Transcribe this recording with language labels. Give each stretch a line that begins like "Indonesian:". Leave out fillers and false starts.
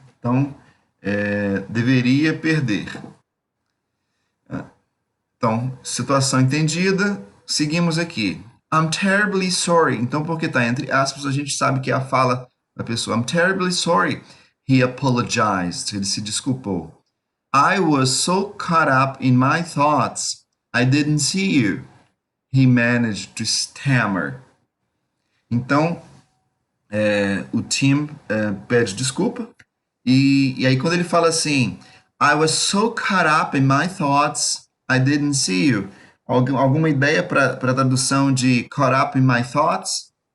Portuguese: Então, deveria perder. Então, situação entendida, seguimos aqui.
English: I'm terribly sorry.
Portuguese: Então, porque está entre aspas, a gente sabe que é a fala da pessoa.
English: I'm terribly sorry. He apologized.
Portuguese: Ele se desculpou.
English: I was so caught up in my thoughts, I didn't see you. He managed to stammer.
Portuguese: Então, o Tim pede desculpa. E aí, quando ele fala assim,
English: I was so caught up in my thoughts, I didn't see you.
Portuguese: Alguma ideia para a tradução de
English: caught up in my thoughts?